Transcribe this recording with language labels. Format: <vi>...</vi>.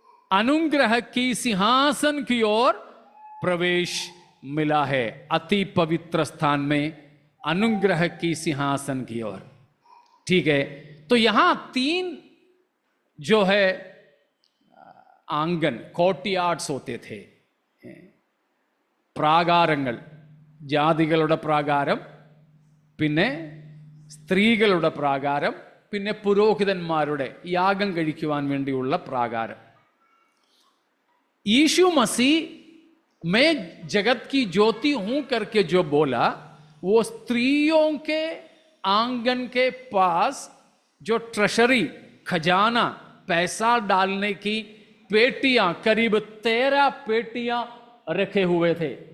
<hi>अनुग्रह की सिंहासन की ओर प्रवेश मिला है. अति पवित्र स्थान में अनुग्रह की सिंहासन की ओर. ठीक है. तो यहां 3 जो है आंगन, കോർട്ട്യാർഡ്സ് होते थे.</hi> <ml>പ്രാകാരങ്ങൾ, ജാതികളുടെ പ്രാകാരം, പിന്നെ സ്ത്രീകളുടെ പ്രാകാരം, പിന്നെ പുരോഹിതന്മാരുടെ യാഗം കഴിക്കുവാൻ വേണ്ടിയുള്ള പ്രാകാരം.</ml> <hi>यीशु मसीह मैं जगत की ज्योति हूं करके जो बोला, वो स्त्रियों के आंगन के पास जो ट्रेशरी, खजाना, पैसा डालने की पेटियां, करीब 13 पेटियां रखे हुए थे.</hi>